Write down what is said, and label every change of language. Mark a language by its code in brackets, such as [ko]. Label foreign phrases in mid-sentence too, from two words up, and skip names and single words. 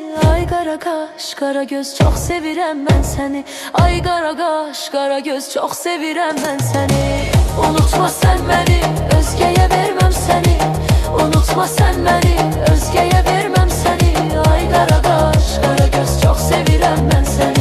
[az] Ay qara qaş, qara göz, çox sevirəm mən səni. Ay qara qaş, qara göz, çox sevirəm mən səni. [tr] Unutma sen beni, özgeye vermem seni. Unutma sen beni, özgeye vermem səni. [az] Ay qara qaş, qara göz, çox sevirəm mən səni.